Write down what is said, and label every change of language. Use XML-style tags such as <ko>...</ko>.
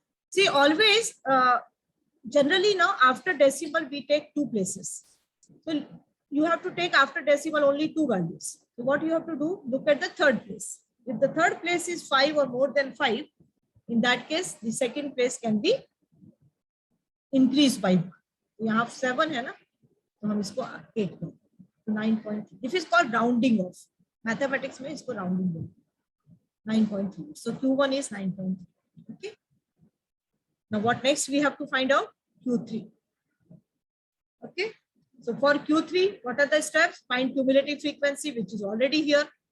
<en>See, always, generally now after decimal, we take 2 places. So you have to take after decimal only 2 values. So what you have to do, look at the third place. If the third place is 5 or more than 5, in that case, the second place can be increased by 1. You have 7</en> <hi>है ना, तो हम इसको 8 कर, 9.3.</hi> <en>This is called rounding off. Mathematics</en> <hi>में इसको</hi> <en>rounding off. 9.3. So Q1 is 9.3. Okay. Now what next we have to find out? Q3. Okay. So for Q3, what are the steps? Find cumulative frequency, which is already here.</en>